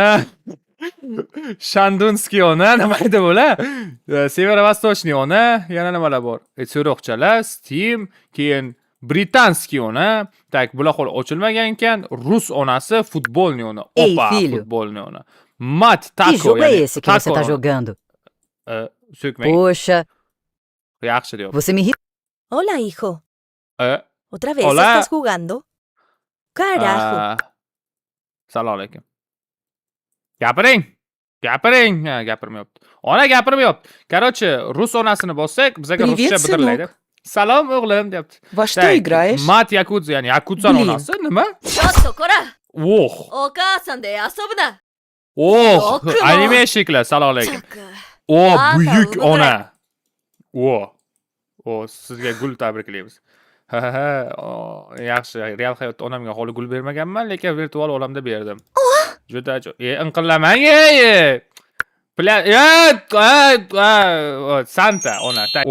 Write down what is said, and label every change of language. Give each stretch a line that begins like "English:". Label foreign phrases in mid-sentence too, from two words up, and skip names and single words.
Uzbek: Shandunskiy ona, nima edi bular? Severovostochniy ona, yana nimalar bor? So'roqchalar, Steam, keyin Britanskiy ona. Tak, bular hol ochilmagan ekan. Rus onasi, futbolniy ona. Opa, futbolniy ona. Mat Taco.
Portuguese: Que jogo é esse que você tá jogando? Poxa.
Uzbek: Yaxshi diyor.
Portuguese: Você me irrita.
Spanish: Hola, hijo. ¿Otra vez Hola. estás jugando? Carajo.
Uzbek: Salom alaykum. Gapiring. Gapirmayapti. Ona gapirmayapti. Короче, rus onasini bossak, bizga ruscha bidirlaydi. Salom o'g'lim, deyapti.
Russian: Во что играешь?
Uzbek: Mat Yakudza, ya'ni Yakudzaning onasi, nima?
Japanese: ちょっとこら お母さんで遊ぶな
Uzbek: Anime shekli, salom alaykum. く Buyuk ona. Sizga gul tabriklaymiz. Yaxshi, real hayotda onamga holi gul bermaganman, lekin virtual olamda berdim. Juda inqillamang. Santa ona.